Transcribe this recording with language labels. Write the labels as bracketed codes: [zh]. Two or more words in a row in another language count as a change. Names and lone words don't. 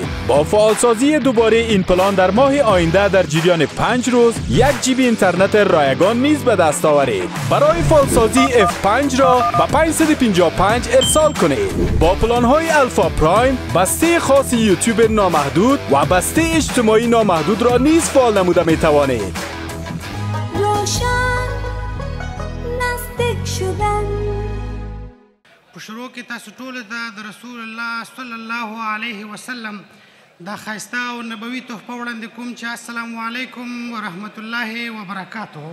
[fa] با فعالسازی دوباره این پلان در ماه آینده در جریان 5 روز 1 جی بی اینترنت رایگان نیز به دست آورید. برای فعالسازی F5 را به 555 ارسال کنید. با پلان های الفا پرایم بسته خاص یوتیوب نامحدود و بسته اجتماعی نامحدود را نیز فعال نموده می توانید. [ps] په شروع کې تاسو ټولو ته د رسول الله [ar] صلی الله علیه وسلم [ps] دا ښایسته او نبوي تحفه وړاندې کوم چې [ar] السلام علیکم ورحمت الله وبرکاته.